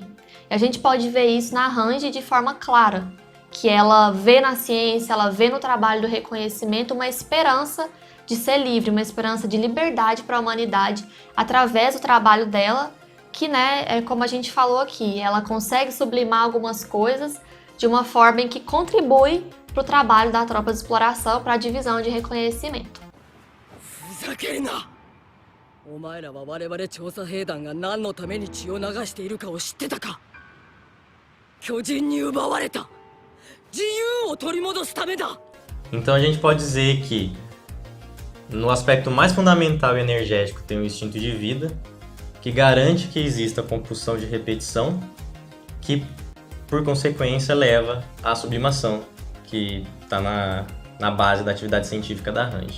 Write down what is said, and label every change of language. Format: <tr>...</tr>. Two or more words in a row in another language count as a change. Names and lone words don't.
<pt>E a gente pode ver isso na Range de forma clara, que ela vê na ciência, ela vê no trabalho do reconhecimento uma esperança de ser livre, uma esperança de liberdade para a humanidade através do trabalho dela, que, né, é como a gente falou aqui, ela consegue sublimar algumas coisas de uma forma em que contribui para o trabalho da tropa de exploração, para a divisão de reconhecimento.</pt> <ja>お前らは我々調査兵団が何のために血を流しているかを知ってたか。巨人に奪われた自由を取り戻すためだ。</ja> <pt>Então a gente pode dizer que no aspecto mais fundamental e energético tem o instinto de vida, que garante que exista a compulsão de repetição, que por consequência leva à sublimação, que está na base da atividade científica da Range.</pt>